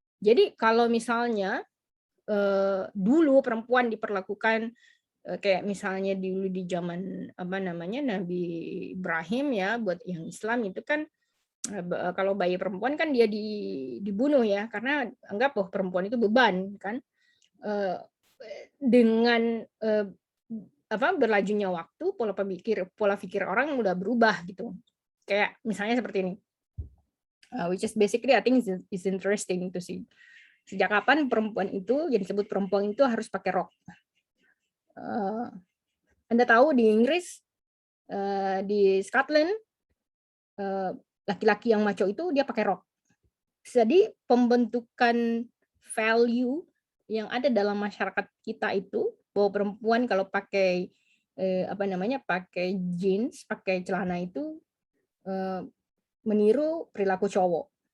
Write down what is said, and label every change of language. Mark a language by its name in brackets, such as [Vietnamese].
[Indonesian] Jadi kalau misalnya dulu perempuan diperlakukan kayak misalnya dulu di zaman Nabi Ibrahim ya, buat yang Islam itu kan kalau bayi perempuan kan dia dibunuh ya, karena anggap bahwa perempuan itu beban kan. Dengan berlajunya waktu, pola pikir orang udah berubah gitu. Kayak misalnya seperti ini, [English] which is basically I think is interesting to see. [Indonesian] Sejak kapan perempuan itu, yang disebut perempuan itu harus pakai rok? Anda tahu di Inggris, di Scotland, laki-laki yang maco itu dia pakai rok. Jadi pembentukan value yang ada dalam masyarakat kita itu bahwa perempuan kalau pakai pakai jeans, pakai celana itu meniru perilaku cowok.